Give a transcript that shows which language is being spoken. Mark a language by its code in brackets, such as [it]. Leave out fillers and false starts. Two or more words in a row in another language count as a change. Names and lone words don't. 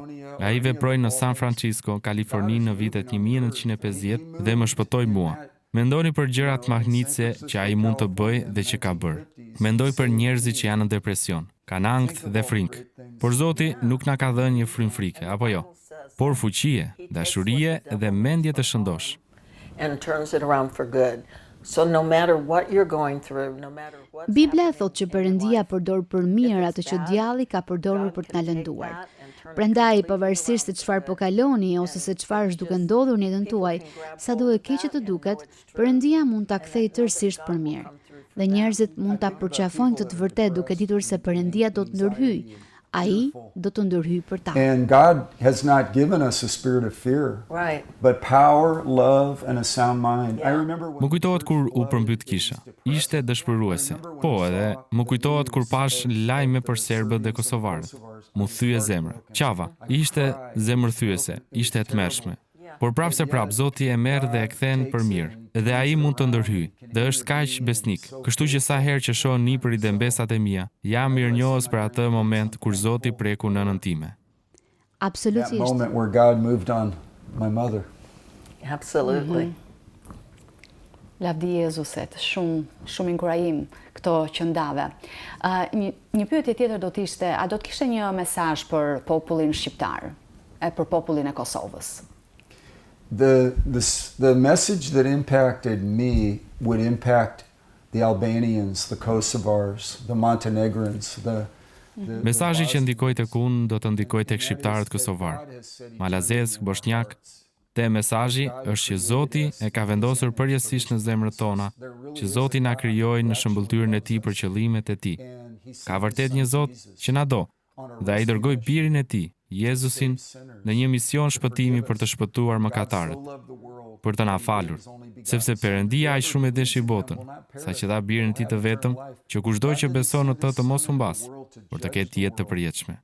[sq] Ai veproi në San Francisco, Kaliforni në vitet 1950 dhe më shpëtoi mua. Mendoni për gjërat mahnitse që ai mund të bëjë dhe që ka bërë. Mendoj për njerëzit që janë në depresion, kanë ankth dhe frikë. Por Zoti nuk na ka dhënë një frymë frike, apo jo? Por fuqie, dashurie dhe mendje të shëndosh. [en] And turns it around for good. So no matter what you're going through, no matter what [sq] Bibla thotë që Perëndia përdor për mirë atë që djalli ka përdorur për të na lënduar. Prandaj, pavarësisht se çfarë po kaloni ose se çfarë është duke ndodhur në jetën tuaj, sado e keq që të duket, Perëndia mund ta kthejë tërësisht për mirë. Dhe njerëzit mund ta përqafojnë të vërtetë duke ditur se Perëndia do të ndërhyjë. Ai do të ndërhyjë për ta. [en] And God has not given us a spirit of fear, right. but power, love, and a sound mind. I remember [sq] Më kujtohet kur u përmbyt kisha. Ishte dëshpëruese. Po edhe, më kujtohet kur pash lajme për serbët dhe kosovarët. Mu thye zemra. Qava, ishte zemërthyese, ishte e tmerrshme. Por prapse prap, Zoti e merr dhe e kthen për mirë. Dhe ai mund të ndërhyjë dhe është kaq besnik. Kështu që sa herë që shoh nipërit dhe mbesat e mia, jam mirënjohës për atë moment kur Zoti preku nënën time. [en] that [sq] Absolutisht. [en] moment where God moved on my mother. Absolutely. [sq] Lavdi Jezuset, shumë inkurajim këto që ndave. Një pyetje tjetër do të ishte, a do të kishte një mesazh për popullin shqiptar, për popullin e Kosovës? [en] The message that impacted me would impact the Albanians, the Kosovars, the Montenegrins, [sq] Mesazhi që ndikoi tek unë do të ndikoj tek shqiptarët kosovar, malazez, bosnjak. Te mesazhi është që Zoti e ka vendosur përjetësisht në zemrët tona, që Zoti na krijoi në shëmbulltyrën e Tij për qëllimet e Tij. Ka vërtet një Zot që na do, dhe ai dërgoi birin e Tij, Jezusin, në një mision shpëtimi për të shpëtuar mëkatarët, për të na falur, sepse Perëndia aq shumë e deshi botën, saqë dha birin e Tij të vetëm, që kushdo që beson në të mos humbas, por të ketë jetë të përjetshme.